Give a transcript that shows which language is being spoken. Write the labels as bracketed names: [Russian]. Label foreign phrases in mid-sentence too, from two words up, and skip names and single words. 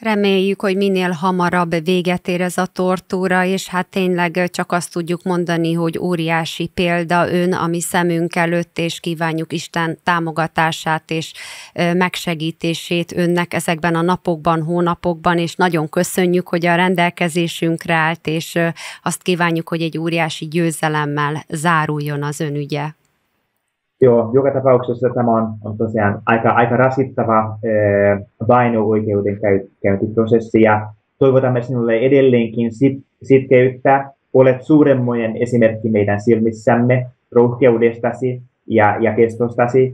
[Hungarian] Reméljük, hogy minél hamarabb véget ér ez a tortúra, és hát tényleg csak azt tudjuk mondani, hogy óriási példa ön a mi szemünk előtt, és kívánjuk Isten támogatását és megsegítését önnek ezekben a napokban, hónapokban, és nagyon köszönjük, hogy a rendelkezésünkre állt, és azt kívánjuk, hogy egy óriási győzelemmel záruljon az ön ügye. [Finnish] Joo, joka tapauksessa tämä on tosiaan aika rasittava vaino-oikeudenkäyntiprosessi ja toivotamme sinulle edelleenkin sitkeyttä. Olet suuremmoinen esimerkki meidän silmissämme rohkeudestasi ja kestostasi.